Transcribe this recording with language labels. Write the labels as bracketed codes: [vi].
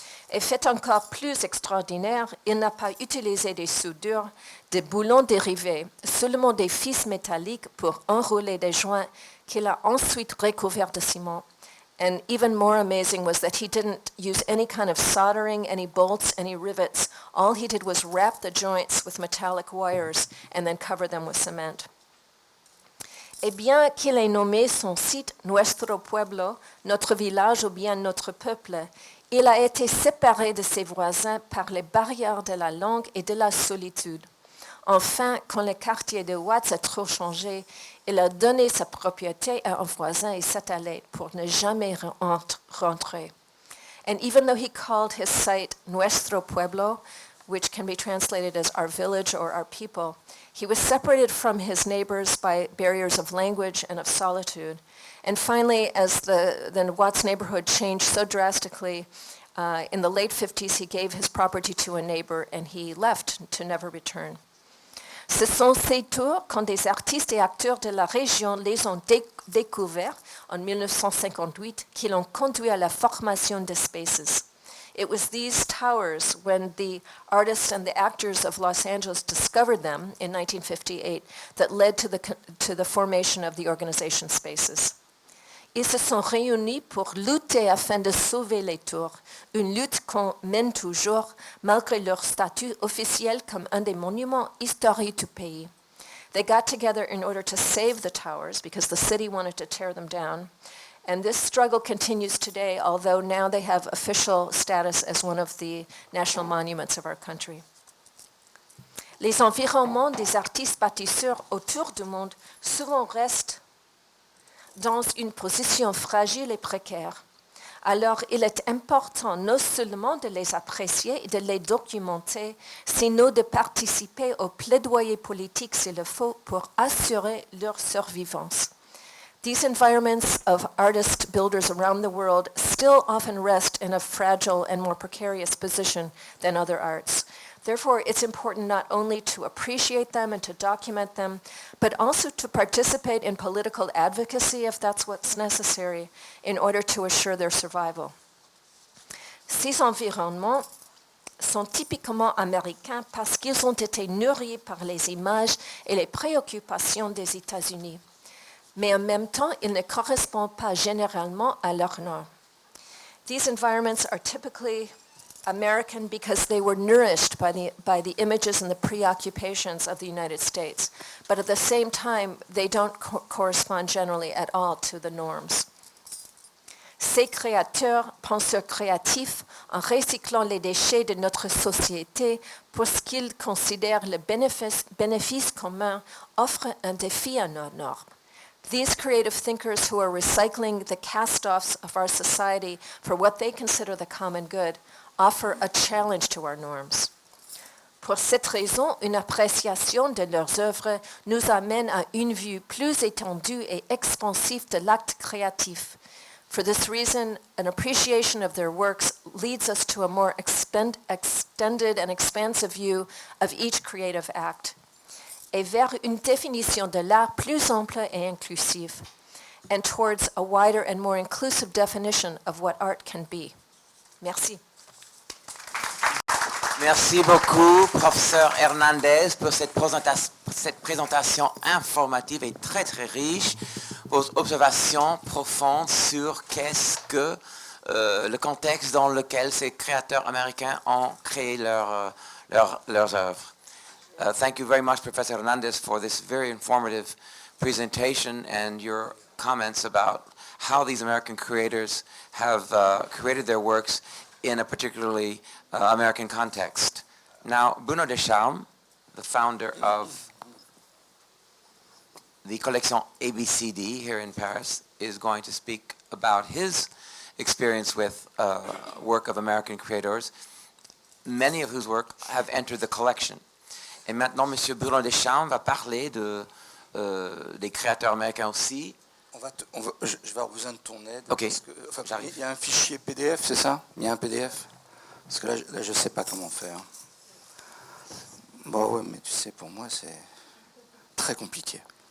[fr] Et fait encore plus extraordinaire, il n'a pas utilisé des soudures, des boulons dérivés, seulement des fils métalliques pour enrouler des joints qu'il a ensuite recouverts de ciment. [en] And even more amazing was that he didn't use any kind of soldering, any bolts, any rivets. All he did was wrap the joints with metallic wires and then cover them with cement. [fr] Et bien qu'il ait nommé son site Nuestro Pueblo, notre village ou bien notre peuple, il a été séparé de ses voisins par les barrières de la langue et de la solitude. Enfin, quand le quartier de Watts a trop changé, il a donné sa propriété à un voisin et s'est allé pour ne jamais rentrer. [en] And even though he called his site Nuestro Pueblo, which can be translated as our village or our people, he was separated from his neighbors by barriers of language and of solitude. And finally, as the Watts neighborhood changed so drastically, in the late 50s, he gave his property to a neighbor and he left to never return. [fr] Ce sont ces tours, quand des artistes et acteurs de la région les ont découverts en 1958, qui l'ont conduit à la formation de Spaces. [en] It was these towers, when the artists and the actors of Los Angeles discovered them in 1958, that led to the formation of the organization Spaces. [fr] Ils se sont réunis pour lutter afin de sauver les tours, une lutte qu'on mène toujours malgré leur statut officiel comme un des monuments historiques du pays. [en] They got together in order to save the towers because the city wanted to tear them down. And this struggle continues today, although now they have official status as one of the national monuments of our country. [fr] Les environnements des artistes bâtisseurs autour du monde souvent restent dans une position fragile et précaire. Alors, il est important non seulement de les apprécier et de les documenter, sinon de participer au plaidoyer politique s'il le faut pour assurer leur survivance. [en] These environments of artist builders around the world still often rest in a fragile and more precarious position than other arts. Therefore, it's important not only to appreciate them and to document them, but also to participate in political advocacy if that's what's necessary in order to assure their survival. [fr] Ces environnements sont typiquement américains parce qu'ils ont été nourris par les images et les préoccupations des États-Unis. Mais en même temps, ils ne correspondent pas généralement à leur nom. [en] These environments are typically American because they were nourished by the images and the preoccupations of the United States. But at the same time, they don't correspond generally at all to the norms. [fr] Ces créateurs, penseurs créatifs, en recyclant les déchets de notre société pour ce qu'ils considèrent le bénéfice commun, offrent un défi à nos normes. [en] These creative thinkers who are recycling the cast-offs of our society for what they consider the common good offer a challenge to our norms. [fr] Pour cette raison, une appréciation de leurs œuvres nous amène à une vue plus étendue et expansive de l'acte créatif. [en] For this reason, an appreciation of their works leads us to a more extended and expansive view of each creative act, [fr] et vers une définition de l'art plus ample et inclusive, [en] and towards a wider and more inclusive definition of what art can be. Merci. [fr] Merci beaucoup, professeur Hernandez, pour cette présentation informative et très très riche, vos observations profondes sur qu'est-ce que le contexte dans lequel ces créateurs américains ont créé leurs œuvres. [en] Thank you very much, Professor Hernandez, for this very informative presentation and your comments about how these American creators have created their works in a particularly American context. Now, Bruno Deschamps, the founder of the collection ABCD here in Paris, is going to speak about his experience with work of American creators, many of whose work have entered the collection. [fr] Et maintenant, M. Bruno Deschamps va parler des créateurs américains aussi. Je vais avoir besoin de ton aide. Ok, Parce que, il y a un fichier PDF, c'est ça? Il y a un PDF? Parce que là je ne sais pas comment faire. Bon, ouais, mais tu sais, pour moi, c'est très compliqué.